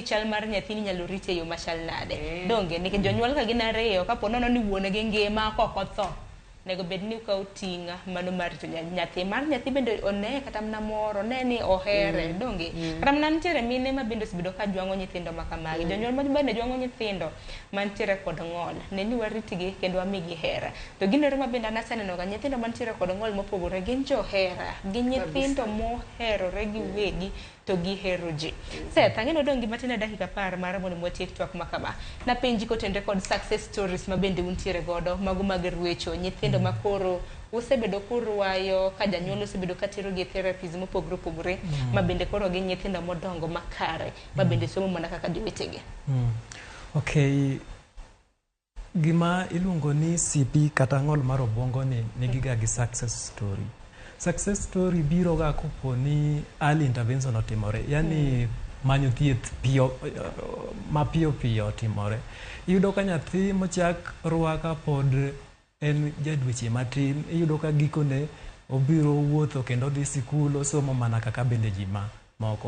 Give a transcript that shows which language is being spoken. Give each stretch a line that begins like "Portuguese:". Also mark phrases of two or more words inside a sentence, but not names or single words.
Luo (Kenya and Tanzania): chal mar nyathini nyalo riti yo machal nade donge nikech jonyuol ka gin ariyo kapo nono ni wuone gi ngima koko tho nego bed ni ukaw tinga mano mar nyathi bende one kata mna moro ne ni ohere donge kata mna ntiere mine ma bende sibedo ka jwango nyithindo makamagi jonyuol ma bende jwango nyithindo mantiere kod ng'ol ne ni waritgi kendo wamigi hera to ginero ma bende anaseneno ga nyithindo mantiere kod ng'ol mopogore gin johera gin nyithindo moherore gi wegi to gihero ji. Seth, ang'eno dong gima tin dakika 10 mar mondo mwatiek twak makama. Na penji kotenre kod
English: success stories
Luo (Kenya and Tanzania): ma bende untiere godo, mago mag ruecho, nyithindo makoro usebedo kurwayo, ka janyuol usebedo katero gi therapies mopogore ma bende koro gi nyithindo modongo makare, ma bende somo mana kaka jowetegi. Okay. Gima iluongo ni CP kata ng'ol mar obwongo ni nigiga gi
English: success story. Success story
Luo (Kenya and Tanzania): biro ga kopo ni
English: early intervention
Luo (Kenya and Tanzania): otimore, yani manyo thieth piyo otimore. Iyudo ka nyathi mochak rwaka pod en jadweche matin, iyudo ka gikone obiro wuotho kendo dhi sikul, osomo mana kaka bende ji moko.